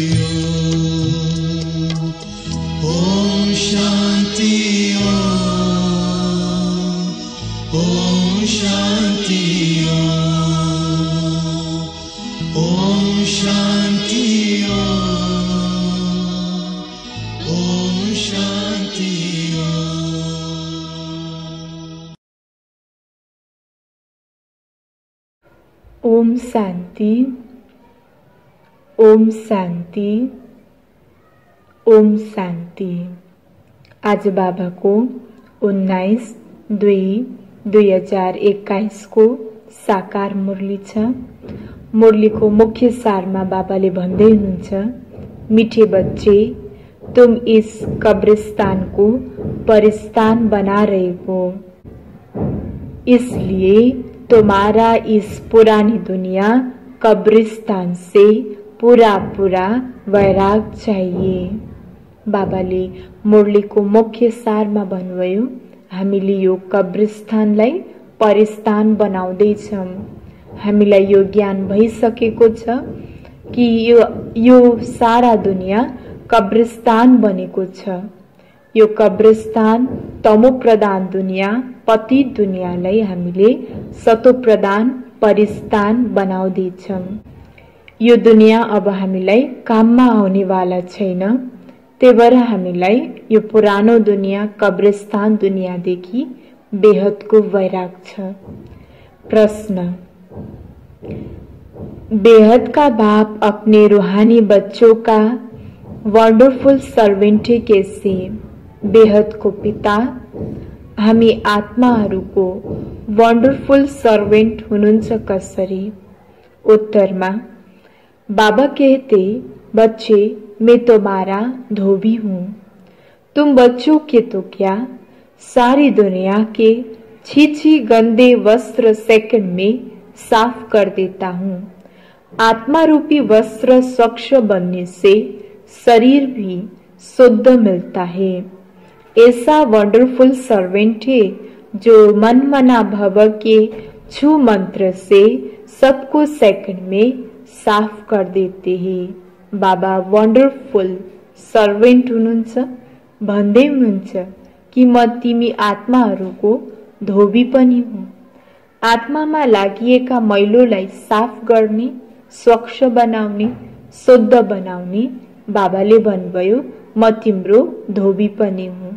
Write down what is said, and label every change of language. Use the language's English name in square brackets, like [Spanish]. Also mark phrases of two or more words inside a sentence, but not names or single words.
[Hindi] ओम शांति ओम शांति ओम शांति ओम शांति। ओम शांति ओम शांति ओम शांति। [Nepali] आज बाबा को 19/2/2021 को साकार मुरली छ। मुरली को मुख्य सारमा बाबाले भन्दै हुनुहुन्छ, [Hindi] मीठे बच्चे, तुम इस कब्रिस्तान को परिस्तान बना रहे हो, इसलिए तुम्हारा इस पुरानी दुनिया कब्रिस्तान से पूरा पूरा वैराग चाहिए। [Nepali] बाबाले मुरलीको मुख्य सारमा भन्नुभयो, हामीले यो कब्रिस्तानलाई परिस्तान बनाउँदैछौं। हामीलाई यो ज्ञान भइसकेको छ कि यो सारा दुनिया कब्रिस्तान बनेको छ। यो कब्रिस्तान तमो प्रधान दुनिया, पतित दुनियालाई हामीले सतो प्रधान परिस्तान बनाउँदैछौं। यो दुनिया अब हामीलाई काममा आउनेवाला छैन। त्यही भएर हामीलाई यो पुरानो दुनिया कब्रिस्तान दुनियादेखि बेहदको वैराग छ। प्रश्न, [Hindi] बेहद का बाप अपने रूहानी बच्चों का [English] wonderful servant [Hindi] है कैसे? [Nepali] बेहद को पिता हामी आत्माहरूको [English] wonderful servant [Nepali] हुनुहुन्छ कसरी? उत्तरमा, [Hindi] बाबा कहते, बच्चे मैं तुम्हारा धोबी हूँ। तुम बच्चों के तो क्या, सारी दुनिया के छी गंदे वस्त्र सेकंड में साफ कर देता हूँ। आत्मा रूपी वस्त्र स्वच्छ बनने से शरीर भी शुद्ध मिलता है। ऐसा [English] wonderful servant [Hindi] है जो [Sanskrit] मन मना भव [Hindi] के छू मंत्र से सबको सेकंड में साफ कर देते हैं। [Nepali] बाबा [English] wonderful servant [Nepali] हुनुहुन्छ, भन्दै हुनुहुन्छ कि म तिमी आत्माहरूको धोबी पनि हुँ। आत्मामा लागिएका मैलोलाई साफ गर्ने, स्वच्छ बनाउने, शुद्ध बनाउने बाबाले भन्नुभयो, म तिम्रो धोबी पनि हुँ।